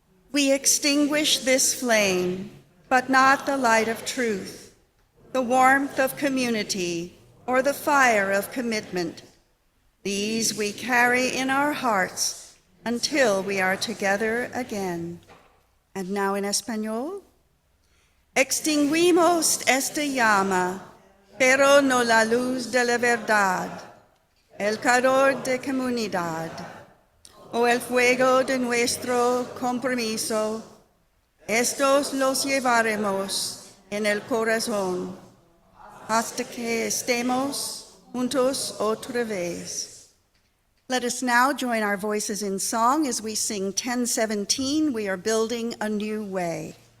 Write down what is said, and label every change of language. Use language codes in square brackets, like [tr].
[en] We extinguish this flame, but not the light of truth, the warmth of community, or the fire of commitment. These we carry in our hearts until we are together again. And now in Español. [es] Extinguimos esta llama, pero no la luz de la verdad, el calor de comunidad, o el fuego de nuestro compromiso. Estos los llevaremos en el corazón, hasta que estemos juntos otra vez. [en] Let us now join our voices in song as we sing 1017, We Are Building a New Way.